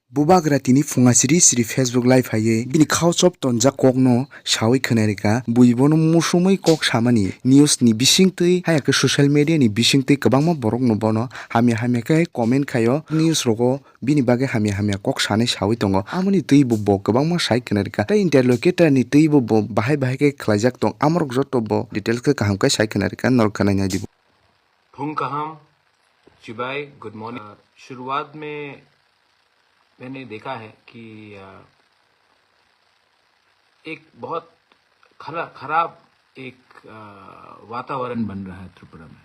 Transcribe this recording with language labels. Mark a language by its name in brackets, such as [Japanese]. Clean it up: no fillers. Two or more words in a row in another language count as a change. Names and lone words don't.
[Kok Borok] Bubagra tini funga siri Facebook live haye bini khawchop tonjak kokno sawi khwnarika buibono musumui kok samani news ni bisingtwi hayake [English] social media [Kok Borok] ni bisingtwi kwbangma borok no bono hamya khe comment khaio news rogo bini bage hamya kok sanai sawi tongo amoni twi bo kwbangma sai khwnarika tei interlocutor ni twi bo bahai khe khlaijak tong amrok joto bo details khe kaham khe sai khwnarika nor khwnai di फुंग कहम चिबाई [English] good morning. [Hindi] शुरुआत में मैंने देखा है कि एक बहुत खराब एक वातावरण बन रहा है त्रिपुरा में।